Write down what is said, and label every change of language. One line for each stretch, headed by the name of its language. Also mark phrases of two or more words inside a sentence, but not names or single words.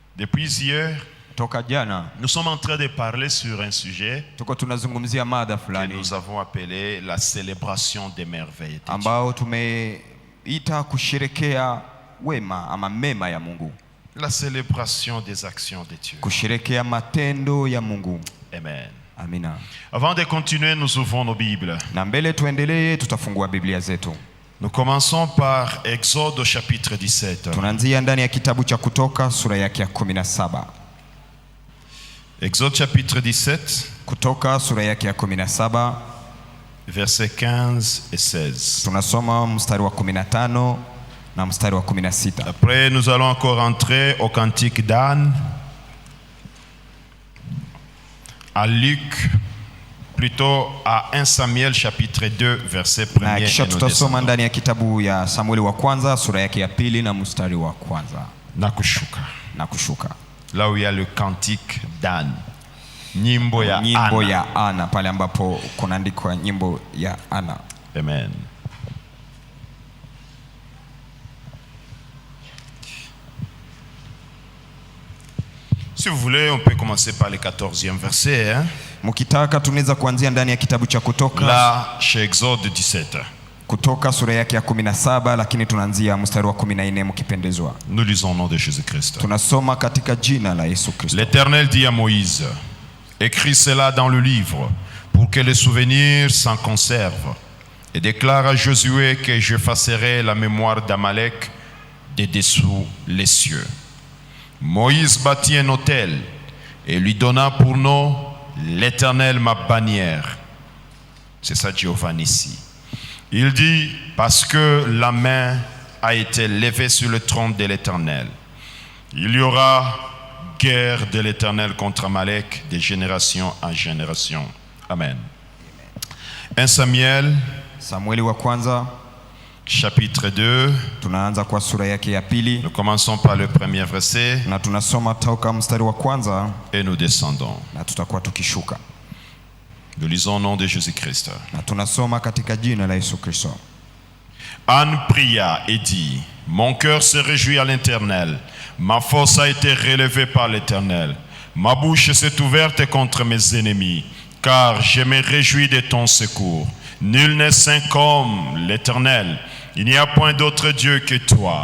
French: Depuis hier,
Swahili: toka jana
French: nous sommes en train de parler sur un sujet
Swahili: tuko tunazungumzia mada
French: que
Swahili: fulani
French: nous avons appelé la célébration des merveilles de Dieu.
Swahili: ambao tumeita kusherekea wema ama mema ya Mungu.
French: La célébration des actions de Dieu.
Swahili: Kusherekea matendo ya Mungu.
French: Amen.
Swahili: Amina.
French: Avant de continuer, nous ouvrons nos Bibles.
Swahili: Na mbele tuendelee, tutafungua Biblia zetu.
French: Nous commençons par Exode au chapitre 17.
Swahili: Tunaanzia ndani ya kitabu cha Kutoka sura yake ya 17.
French: Exode chapitre 17.
Swahili: Kutoka sura yake ya 17.
French: Versets 15 et 16.
Swahili: Tunasoma mstari wa 15 na mstari wa 16.
French: Après, nous allons encore entrer au cantique d'Anne, à Luc, plutôt à 1 Samuel chapitre 2 verset 1er.
Swahili: Na kisha tutasoma ndani ya kitabu ya Samueli wa kwanza sura yake ya 2 na mstari wa kwanza. Na kushuka.
French: Là où il y a le cantique d'Anne.
Swahili: Nyimbo ya Ana, pale ambapo kunaandikwa nyimbo ya Ana.
French: Amen. Si vous voulez, on peut commencer par le 14e verset.
Swahili: Mukitaka tunaweza kuanzia ndani ya kitabu cha Kutoka.
French: Là, chez Exode 17.
Swahili: Kutoka sura yake ya 17, lakini tunaanzia mstari wa 14 mkipendezwa.
French: Nous lisons au nom de Jésus-Christ.
Swahili: Tunasoma katika jina la Yesu Kristo.
French: L'Éternel dit à Moïse: écris cela dans le livre pour que le souvenir s'en conserve, et déclare à Josué que j'effacerai la mémoire d'Amalek de dessous les cieux. Moïse bâtit un autel et lui donna pour nom l'Éternel ma bannière. C'est ça Jéhovah Nissi. Il dit: parce que la main a été levée sur le trône de l'Éternel, il y aura guerre de l'Éternel contre Amalek de génération en génération. Amen. 1 Samuel
Swahili: Samueli wa kwanza
French: chapitre 2.
Swahili: Tunaanza kwa sura yake ya 2.
French: Nous commençons par le premier verset.
Swahili: Na tunasoma toka mstari wa kwanza
French: et nous descendons.
Swahili: Na tutakuwa tukishuka.
French: Nous lisons au nom de Jésus-Christ.
Swahili: Na tunasoma katika jina la Yesu Kristo.
French: Anne pria et dit: mon cœur se réjouit à l'Éternel. Ma force a été relevée par l'Éternel. Ma bouche s'est ouverte contre mes ennemis, car je me réjouis de ton secours. Nul n'est saint comme l'Éternel. Il n'y a point d'autre Dieu que toi.